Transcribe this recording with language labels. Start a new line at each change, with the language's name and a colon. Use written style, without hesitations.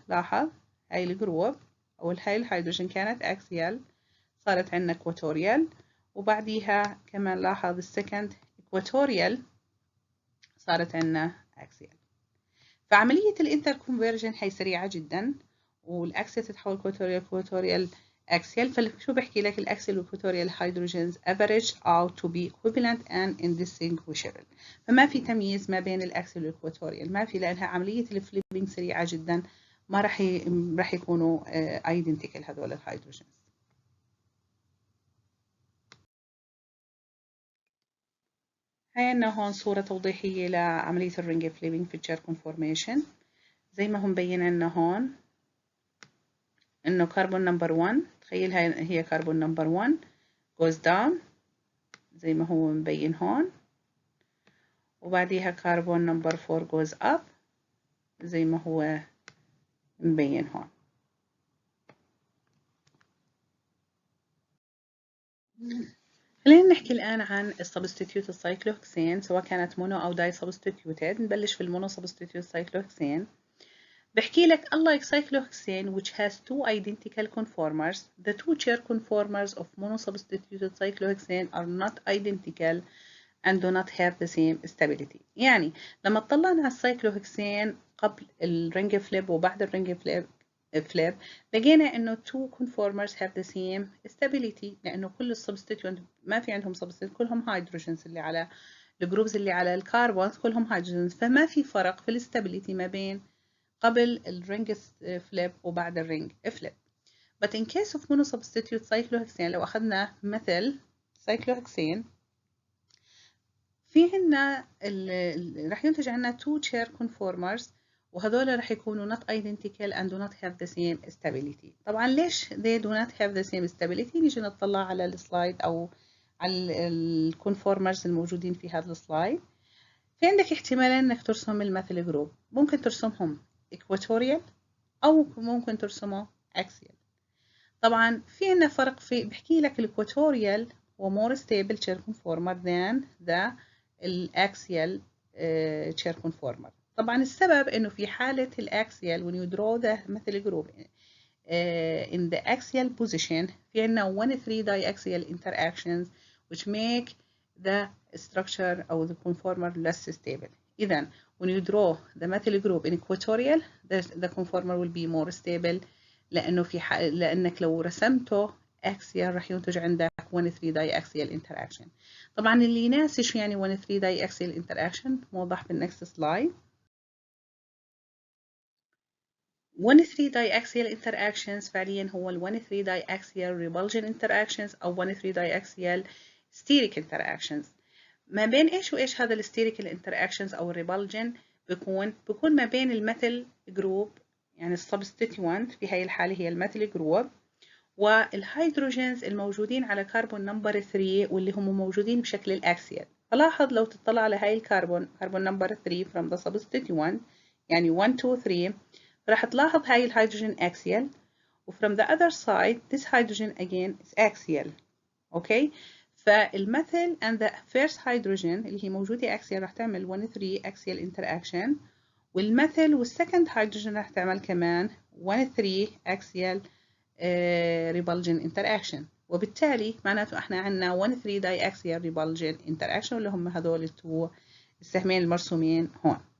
Arabic: لاحظ هاي الجروب او هاي الهيدروجين كانت اكسيال صارت عندنا اكواتوريال، وبعديها كمان لاحظ السكند اكواتوريال صارت عندنا اكسيال. فعملية الانتر كونفرجن هي سريعة جدا، والاكسيال تتحول اكواتوريال axial. فشو بحكي لك الاكسيال والاكواتوريال هيدروجينز
English: average out to be equivalent and indistinguishable.
Arabic: فما في تمييز ما بين الاكسيال والاكواتوريال، ما في، لانها عمليه الفليبنج سريعه جدا، ما راح يكونوا identical هذول الهيدروجينز. هاي عنا هون صوره توضيحيه لعمليه الرينج فليبنج في الشير كونفورميشن. زي ما هو مبين عنا هون انه كربون نمبر 1، تخيل هي كربون نمبر 1
English: goes down
Arabic: زي ما هو مبين هون، وبعديها كربون نمبر 4
English: goes up
Arabic: زي ما هو مبين هون. خلينا نحكي الآن عن السبستيتيوتد سايكلوهكسين سواء كانت مونو أو داي سبستيتيوتد. نبلش في المونو سبستيتيوتد سايكلوهكسين. بحكي لك
English: unlike cyclohexane which has two identical conformers, the two chair conformers of monosubstituted cyclohexane are not identical and do not have the same stability.
Arabic: يعني لما طلعنا على السايكلوهكسين قبل الرينج فليب وبعد الرينج فليب لقينا انه two conformers have the same stability، لانه كل السبستيتيوت ما في عندهم سبستيتيوت، كلهم هيدروجينز اللي على الجروبز اللي على الكربونز كلهم هيدروجينز، فما في فرق في الاستابيليتي ما بين قبل الرينج فليب وبعد الرينج فليب.
English: But in case of monosubstitute cyclohexane
Arabic: لو أخذنا مثل
English: cyclohexane في عنا راح ينتج عنا two chair conformers،
Arabic: وهذول راح يكونوا
English: not identical and do not have the same stability.
Arabic: طبعا ليش
English: they do not have the same stability؟
Arabic: نيجي نطلع على السلايد أو على الكونفورمرز الموجودين في هذا السلايد. في عندك احتمالين انك ترسم المثل جروب، ممكن ترسمهم equatorial أو ممكن ترسمه axial. طبعا في عنا فرق في بحكي لك الإكواتوريال هو
English: more stable chair conformer than the
Arabic: الأكسيال chair conformer. طبعا السبب إنه في حالة الأكسيال
English: when you draw the مثل group in the axial position
Arabic: في عنا
English: 1-3 diaxial interactions which make the structure أو the conformer less stable. إذن when you draw the metal group in equatorial the conformer will be more stable
Arabic: لأنه لأنك لو رسمته axial راح ينتج عندك
English: 1-3 diaxial interaction.
Arabic: طبعا اللي ناسي شو يعني 1-3 diaxial interaction موضح بالnext slide.
English: 1-3 diaxial interactions
Arabic: فعليا هو ال
English: 1-3 diaxial repulsion interactions أو 1-3 diaxial steric interactions.
Arabic: ما بين إيش وإيش هذا ال steric interactions أو repulsion بيكون ما بين الميثل جروب يعني السبستيتيوانت في هاي الحالة هي الميثل جروب والهيدروجينز الموجودين على كربون نمبر 3 واللي هم موجودين بشكل الأكسيال. فلاحظ لو تطلع على هاي كربون نمبر 3
English: from the substituent يعني 1 2 3 راح تلاحظ هاي الهيدروجين axial و from the other side this hydrogen again is axial.
Arabic: okay فالميثل
English: and the first hydrogen
Arabic: اللي هي موجودة axial راح تعمل 1-3 axial interaction والميثل والsecond hydrogen راح تعمل كمان 1-3 axial repulsion interaction وبالتالي معناته احنا عندنا 1-3 diaxial repulsion interaction اللي هم هذول السهمين المرسومين هون.